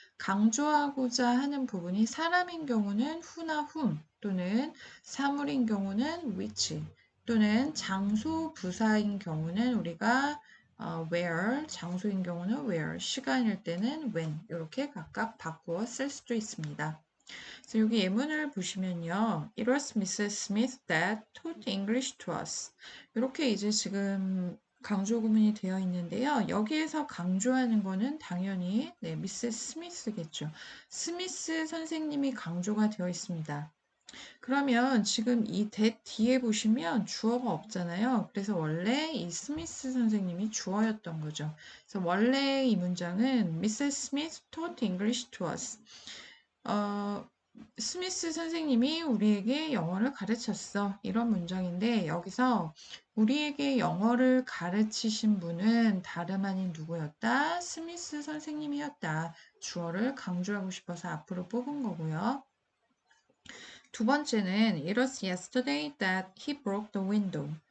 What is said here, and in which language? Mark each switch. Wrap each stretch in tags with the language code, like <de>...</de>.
<ko>강조하고자 하는 부분이 사람인 경우는 who나 whom 또는 사물인 경우는 which 또는 장소 부사인 경우는 우리가 where, 장소인 경우는 where, 시간일 때는 when 이렇게 각각 바꾸어 쓸 수도 있습니다. 그래서 여기 예문을 보시면요.</ko> <en>It was Mrs. Smith that taught English to us.</en> <ko>이렇게 이제 지금 강조 구문이 되어 있는데요. 여기에서 강조하는 거는 당연히 미세스 스미스겠죠. 스미스 선생님이 강조가 되어 있습니다. 그러면 지금 이 that 뒤에 보시면 주어가 없잖아요. 그래서 원래 이 스미스 선생님이 주어였던 거죠. 그래서 원래 이 문장은 Mrs.</ko> <en>Smith taught English to us.</en> <ko>스미스 선생님이 우리에게 영어를 가르쳤어. 이런 문장인데 여기서 우리에게 영어를 가르치신 분은 다름 아닌 누구였다? 스미스 선생님이었다. 주어를 강조하고 싶어서 앞으로 뽑은 거고요. 두 번째는</ko> <en>It was yesterday that he broke the window.</en>